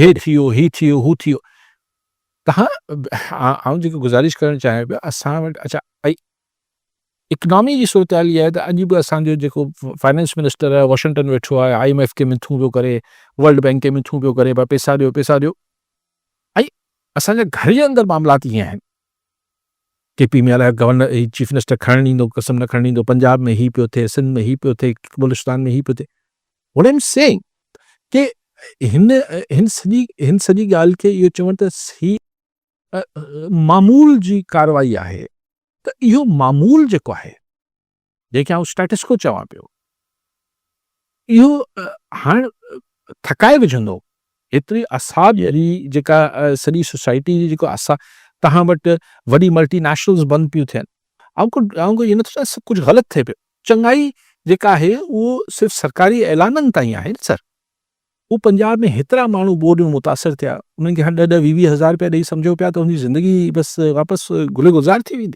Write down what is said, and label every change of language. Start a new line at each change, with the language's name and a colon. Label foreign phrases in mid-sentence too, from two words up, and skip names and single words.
Sindhi: हे थियो ही थियो हू थियो तव्हां आउं जेको गुज़ारिश करणु चाहियां पियो असां वटि अच्छा ऐं इकनॉमी जी सूरत हाल इहा आहे त अॼु बि असांजो जेको
English: finance minister
Sindhi: आहे वॉशिंगटन वेठो आहे IMF खे मिथूं पियो करे वर्ल्ड बैंक खे मिथूं पियो करे भाई पैसा ॾियो ऐं असांजे घर जे अंदरि मामलात ईअं आहिनि KP में अलाए
English: governor chief minister
Sindhi: खणणु ईंदो कसम न खणणु ईंदो पंजाब में ही पियो थिए सिंध में ही पियो थिए बलूचिस्तान में ही पियो थिए
English: what I am saying
Sindhi: कि हिन सॼी ॻाल्हि खे इहो चवणु त ही मामूल जी कार्रवाई आहे त इहो मामूल जेको आहे जंहिंखे आउं
English: status quo
Sindhi: चवां पियो इहो हाणे थकाए विझंदो एतिरी असाब जी जेका सॼी सोसाइटी जी जेको असां तव्हां वटि वॾी मल्टीनेशनल्स बंदि पियूं थियनि आउं इहो नथो सभु कुझु ग़लति थिए पियो चङाई जेका आहे उहो सिर्फ़ु सरकारी ऐलाननि ताईं आहे न सर उहो पंजाब में हेतिरा माण्हू बोर्ड में मुतासिर थिया उन्हनि खे हाणे 10-20 हज़ार रुपया ॾेई सम्झो पिया त हुनजी ज़िंदगी बसि वापसि गुले गुज़ार थी वेंदी